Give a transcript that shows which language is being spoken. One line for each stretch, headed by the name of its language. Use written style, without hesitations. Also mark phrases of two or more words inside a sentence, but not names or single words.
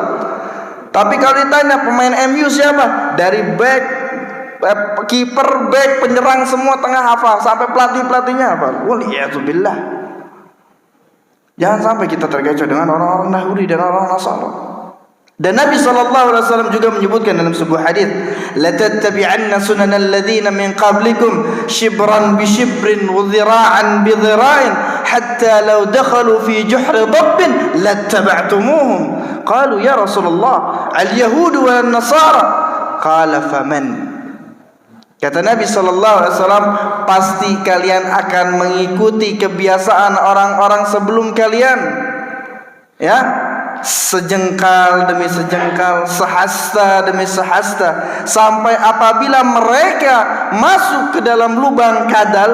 Indonesian: Tapi kalau ditanya pemain MU siapa? Dari back, kiper, back, penyerang semua tengah hafal, sampai pelatihnya hafal. Waliyatubillah. Jangan sampai kita terkecoh dengan orang-orang Yahudi dan orang Nasara. Dan Nabi SAW juga menyebutkan dalam sebuah hadis,
Arabic: لتتبعن سنن الذين من قبلكم شبرا بشبر وذراعا بذراع حتى لو دخلوا في جحر ضب لاتبعتموهم. قالوا يا رسول الله اليهود والنصارى. قال فمن.
Indonesian: Kata Nabi SAW, pasti kalian akan mengikuti kebiasaan orang-orang sebelum kalian. Ya, sejengkal demi sejengkal, sehasta demi sehasta, sampai apabila mereka masuk ke dalam lubang kadal.